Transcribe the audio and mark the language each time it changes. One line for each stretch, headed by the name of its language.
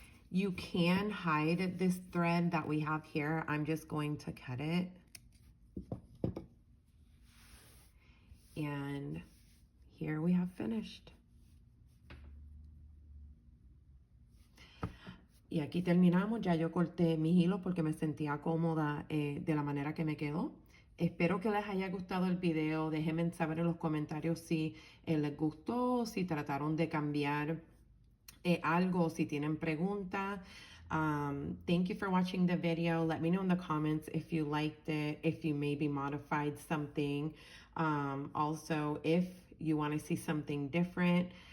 English: You can hide this thread that we have here. I'm just going to cut it. And here we have finished.
Spanish: Y aquí terminamos. Ya yo corté mis hilos porque me sentía cómoda de la manera que me quedó. Espero que les haya gustado el video. Déjenme saber en los comentarios si les gustó, si trataron de cambiar algo, si tienen preguntas.
English: Thank you for watching the video. Let me know in the comments if you liked it, if you maybe modified something. Also, if you want to see something different.